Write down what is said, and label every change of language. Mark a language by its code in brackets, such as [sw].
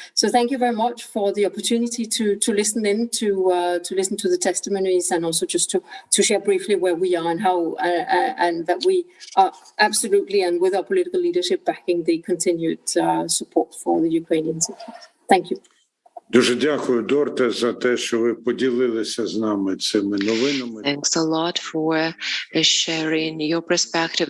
[en] So thank you very much for the opportunity to listen in, to listen to the testimonies, and also just to share briefly where we are and how and that we are absolutely, and with our political leadership, backing the continued support for the Ukrainian cities. Thank you. [uk] Дуже дякую, Дорте, за те, що ви поділилися з нами цими новинами. [en] Thanks a lot for sharing your perspective.